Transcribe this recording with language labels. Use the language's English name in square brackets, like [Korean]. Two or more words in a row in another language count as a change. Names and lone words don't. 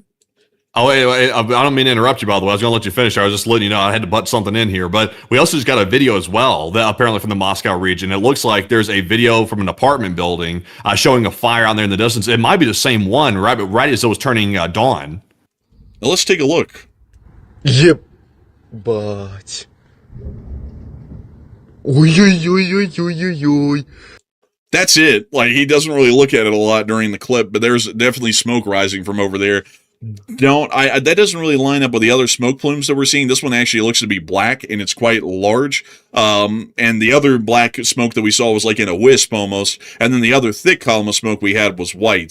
[English] Oh, wait, I don't mean to interrupt you, by the way. I was going to let you finish. I was just letting you know I had to butt something in here. But we also just got a video as well, that apparently from the Moscow region. It looks like there's a video from an apartment building showing a fire out there in the distance. It might be the same one, right as it was turning dawn. Now let's take a look. [Russian] Ебать. Ой-ой-ой-ой-ой-ой-ой. [English] That's it. Like, he doesn't really look at it a lot during the clip, but there's definitely smoke rising from over there. That doesn't really line up with the other smoke plumes that we're seeing. This one actually looks to be black, and it's quite large. And the other black smoke that we saw was like in a wisp almost, and then the other thick column of smoke we had was white.